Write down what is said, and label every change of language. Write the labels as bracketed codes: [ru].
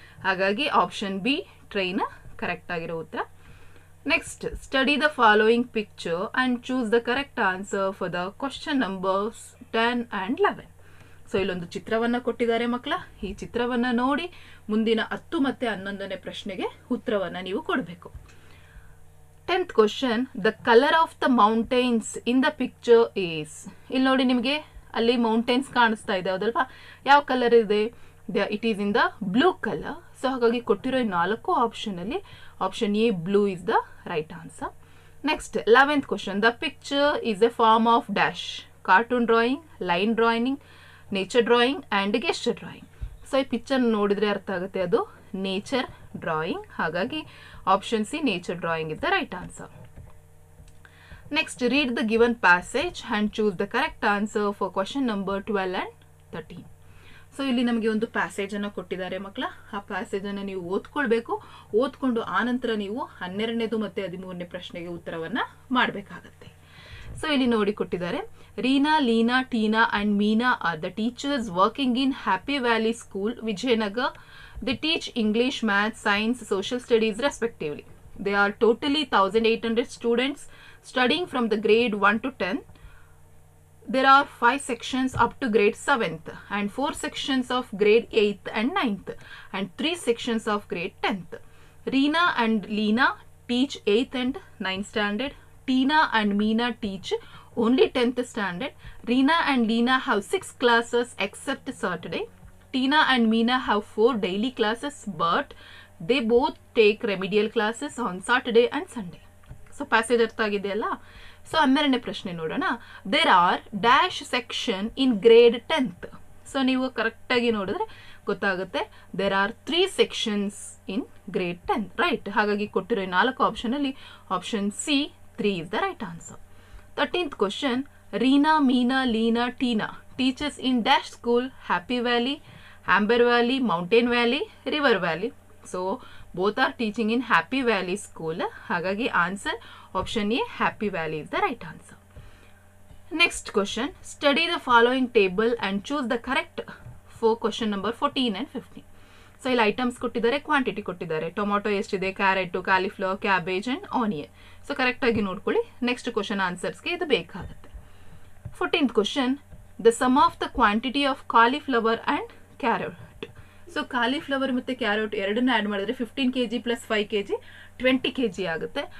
[kn] ಹಾಗಾಗಿ option B train correct ಆಗಿರೋ ಉತ್ತರ. [en] Next, study the following picture and choose the correct answer for the question numbers 10 and 11. [kn] So ಇಲ್ಲೊಂದು ಚಿತ್ರವನ್ನ ಕೊಟ್ಟಿದ್ದಾರೆ ಮಕ್ಕಳ. ಈ ಚಿತ್ರವನ್ನ ನೋಡಿ ಮುಂದಿನ 10 ಮತ್ತೆ 11ನೇ ಪ್ರಶ್ನೆಗೆ ಉತ್ತರವನ್ನ ನೀವು ಕೊಡಬೇಕು. [en] 10th question, the color of the mountains in the picture is. [kn] ಇಲ್ಲಿ ನೋಡಿ ನಿಮಗೆ ಅಲ್ಲಿ ಮೌಂಟೇನ್ಸ್ ಕಾಣಿಸ್ತಾ ಇದೆ ಹೌದಲ್ವಾ, ಯಾವ ಕಲರ್ ಇದೆ, [en] It is in the blue colour. [kn] So ಹಾಗಾಗಿ ಕೊಟ್ಟಿರೋ 4 ಆಪ್ಷನ್ ಅಲ್ಲಿ [en] Option A blue is the right answer. Next 11th question, the picture is a form of dash, cartoon drawing, line drawing, nature drawing and gesture drawing. [kn] So ಈ picture ನೋಡಿದ್ರೆ ಅರ್ಥ ಆಗುತ್ತೆ ಅದು nature drawing. [en] ಹಾಗಾಗಿ option C nature drawing is the right answer. Next read the given passage and choose the correct answer for question number 12 and 13. [kn] So ಇಲ್ಲಿ ನಮಗೆ ಒಂದು ಪ್ಯಾಸೇಜನ್ನು ಕೊಟ್ಟಿದ್ದಾರೆ ಮಕ್ಕಳ. ಆ ಪ್ಯಾಸೇಜನ್ನು ನೀವು ಓದ್ಕೊಳ್ಬೇಕು. ಓದ್ಕೊಂಡು ಆನಂತರ ನೀವು 12ನೇದು ಮತ್ತು 13ನೇ ಪ್ರಶ್ನೆಗೆ ಉತ್ತರವನ್ನು ಮಾಡಬೇಕಾಗತ್ತೆ. ಸೊ ಇಲ್ಲಿ ನೋಡಿ ಕೊಟ್ಟಿದ್ದಾರೆ, [en] Reena, Leena, Teena and Meena are the teachers working in Happy Valley School, Vijayanagar. They teach English, Maths, Science, Social Studies respectively. They are totally 1800 students studying from the grade 1 to 10. There are 5 sections up to grade 7th and 4 sections of grade 8th and 9th and 3 sections of grade 10th. Reena and Leena teach 8th and 9th standard. Teena and Meena teach only 10th standard. Reena and Leena have 6 classes except Saturday. Teena and Meena have 4 daily classes, but they both take remedial classes on Saturday and Sunday. [kn] So passage ಅರ್ಥ ಆಗಿದೆಯಲ್ಲ. So 12ನೇ ಪ್ರಶ್ನೆ ನೋಡೋಣ. [en] There are dash section in grade 10th. [kn] So ನೀವು ಕರೆಕ್ಟಾಗಿ ನೋಡಿದ್ರೆ ಗೊತ್ತಾಗುತ್ತೆ. [en] There are 3 sections in grade 10, right. [kn] ಹಾಗಾಗಿ ಕೊಟ್ಟಿರೋ 4 ಆಪ್ಷನಲ್ಲಿ [en] Option C 3 is the right answer. 13th question, Reena, Meena, Leena, Teena teaches in dash school, Happy Valley, Amber Valley, Mountain Valley, River Valley. So both are teaching in Happy Valley school. [kn] ಹಾಗಾಗಿ answer [en] Option A Happy Valley is the right answer. Next question, study the following table and choose the correct for question number 14 and 15. [kn] So ಇಲ್ಲಿ items ಕೊಟ್ಟಿದ್ದಾರೆ, quantity ಕೊಟ್ಟಿದ್ದಾರೆ. Tomato ಎಷ್ಟಿದೆ, carrot, cauliflower, cabbage and onion. So ಕರೆಕ್ಟಾಗಿ ನೋಡ್ಕೊಳ್ಳಿ. Next question ಆನ್ಸರ್ಸ್ಗೆ ಇದು ಬೇಕಾಗುತ್ತೆ. [en] 14th question, the sum of the quantity of cauliflower and carrot. [kn] So cauliflower ಮತ್ತು carrot ಎರಡನ್ನ ಆ್ಯಡ್ ಮಾಡಿದ್ರೆ 15 kg ಪ್ಲಸ್ 5 kg 20 kg ಆಗುತ್ತೆ.